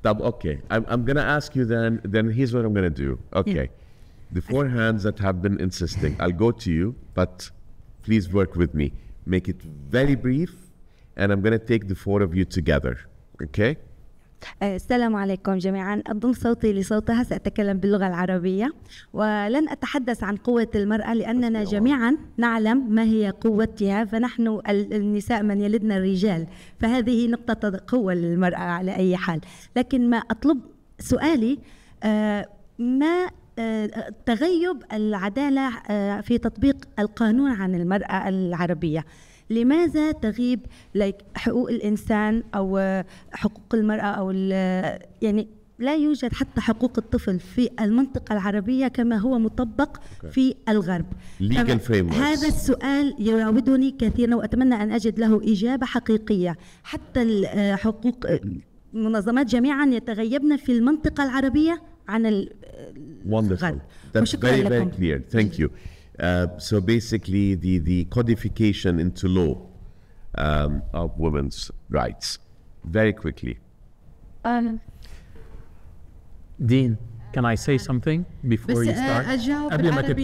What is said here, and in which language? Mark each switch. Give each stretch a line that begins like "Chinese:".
English: Okay, I'm going to ask you then here's what I'm going to do. Okay, the four hands that have been insisting, I'll go to you, but please work with me. Make it very brief, and I'm going to take the four of you together, okay?
Arabic: السلام عليكم جميعا. أضم صوتي لصوتها، سأتكلم باللغة العربية ولن أتحدث عن قوة المرأة لأننا جميعا نعلم ما هي قوتها، فنحن النساء من يلدنا الرجال، فهذه نقطة قوة للمرأة على أي حال. لكن ما أطلب سؤالي ما تغيب العدالة في تطبيق القانون عن المرأة العربية. لماذا تغيب حقوق الإنسان أو حقوق المرأة أو يعني لا يوجد حتى حقوق الطفل في المنطقة العربية كما هو مطبق في الغرب.
English: Legal frameworks.
Arabic: هذا السؤال يراودني كثيرا وأتمنى أن أجد له إجابة حقيقية. حتى الحقوق منظمات جميعا يتغيبن في المنطقة العربية عن الغرب.
English: That's very, very clear. Thank you. So basically the codification into law of women's rights. Very quickly. Dean, can I say something before you start?
Arabic: أجاوب قبل ما بالعربي